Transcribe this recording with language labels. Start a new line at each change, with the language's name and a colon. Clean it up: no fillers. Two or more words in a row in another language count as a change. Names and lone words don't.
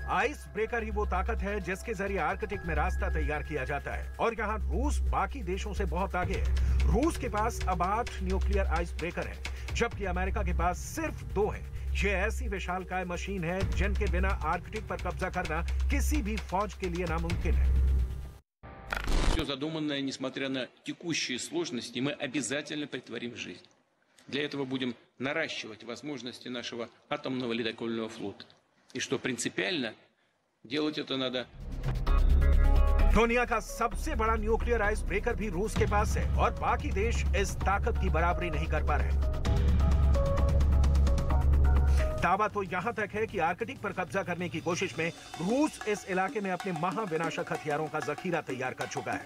English: ice breaker
Hindi: ही वो ताकत है जिसके जरिए आर्कटिक में रास्ता तैयार किया जाता है, और यहाँ रूस बाकी देशों से बहुत आगे है। रूस के पास अब 8
English: nuclear ice breaker
Hindi: है, जबकि अमेरिका के पास सिर्फ 2 है। ये ऐसी विशालकाय मशीन है जिनके बिना आर्कटिक पर कब्जा करना किसी भी फौज के लिए नामुमकिन है।
Russian: Все задуманное, несмотря на текущие сложности, мы обязательно претворим в жизнь. Для этого будем наращивать возможности нашего атомного ледокольного флота. И что принципиально, делать это надо.
Hindi: दुनिया का सबसे बड़ा
English: nuclear ice breaker
Hindi: भी रूस के पास है, और बाकी देश इस ताकत की बराबरी नहीं कर पा रहे। दावा तो यहां तक है कि आर्कटिक पर कब्जा करने की कोशिश में रूस इस इलाके में अपने महाविनाशक हथियारों का जखीरा तैयार कर चुका है।